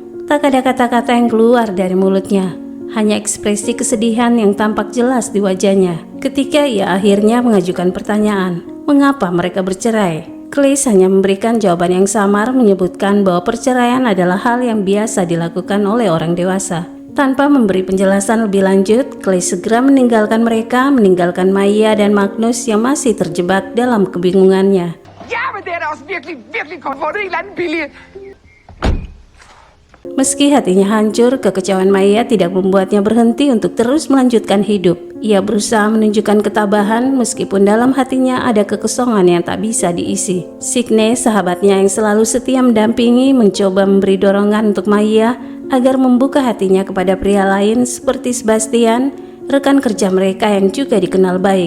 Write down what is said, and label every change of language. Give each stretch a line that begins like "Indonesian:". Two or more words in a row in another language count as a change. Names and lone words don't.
Indonesian: Tak ada kata-kata yang keluar dari mulutnya. Hanya ekspresi kesedihan yang tampak jelas di wajahnya ketika ia akhirnya mengajukan pertanyaan, mengapa mereka bercerai? Claes hanya memberikan jawaban yang samar, menyebutkan bahwa perceraian adalah hal yang biasa dilakukan oleh orang dewasa. Tanpa memberi penjelasan lebih lanjut, Claes segera meninggalkan mereka, meninggalkan Maya dan Magnus yang masih terjebak dalam kebingungannya.
Danish: Ja, men det er da også virkelig godt fundet en eller anden billig.
Indonesian: Meski hatinya hancur, kekecewaan Maya tidak membuatnya berhenti untuk terus melanjutkan hidup. Ia berusaha menunjukkan ketabahan meskipun dalam hatinya ada kekosongan yang tak bisa diisi. Signe, sahabatnya yang selalu setia mendampingi, mencoba memberi dorongan untuk Maya agar membuka hatinya kepada pria lain seperti Sebastian, rekan kerja mereka yang juga dikenal baik.